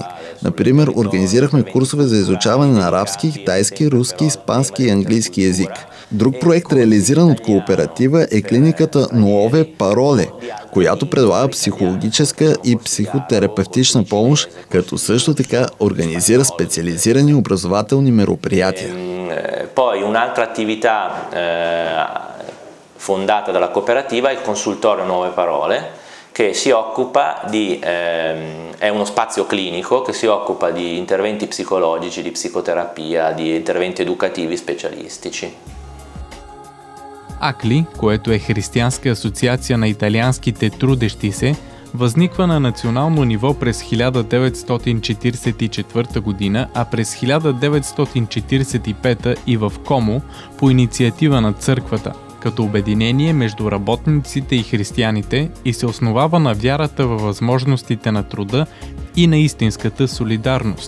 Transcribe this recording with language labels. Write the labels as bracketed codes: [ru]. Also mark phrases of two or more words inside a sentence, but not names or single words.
[bg] Например, организирахме курсове за изучаване на арабски, китайски, руски, испански и английски език. Друг проект, реализиран от кооператива, е клиниката Nuove Parole, която предлага психологическа и психотерапевтична помощ, като също така организира специализирани образователни мероприятия. [it] Poi un'altra attività fondata dalla cooperativa è il consultorio Nuove Parole, che si occupa è uno spazio clinico che si occupa di interventi psicologici, di psicoterapia, di interventi educativi specialistici. [bg] АКЛИ, което е Християнска асоциация на италианските трудещи се, възниква на национално ниво през 1944 година, а през 1945 и в Комо по инициатива на църквата, като обединение между работниците и християните и се основава на вярата във възможностите на труда и на истинската солидарност.